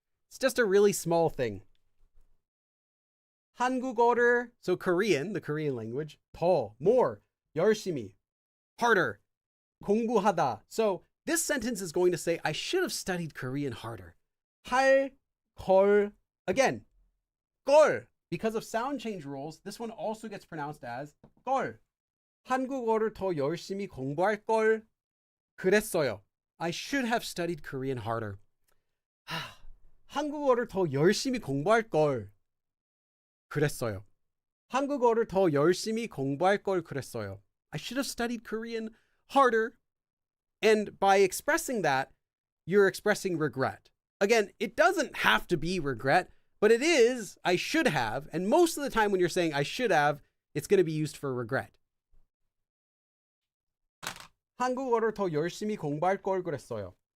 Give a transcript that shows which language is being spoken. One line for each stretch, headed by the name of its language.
English: It's just a really small thing. 한국어를, so Korean, the Korean language, 더, more, 열심히, harder, 공부하다. So this sentence is going to say, I should have studied Korean harder.
Korean: 할, 걸, again, 걸.
English: Because of sound change rules, this one also gets pronounced as 걸.
Korean: 한국어를 더 열심히 공부할 걸 그랬어요.
English: I should have studied Korean harder.
Korean: 한국어를 더 열심히 공부할 걸 그랬어요. 한국어를 더 열심히 공부할 걸 그랬어요.
English: I should have studied Korean harder. And by expressing that, you're expressing regret. Again, it doesn't have to be regret, but it is, I should have. And most of the time when you're saying I should have, it's going to be used for regret.
Korean: 한국어를 더 열심히 공부할 걸 그랬어요.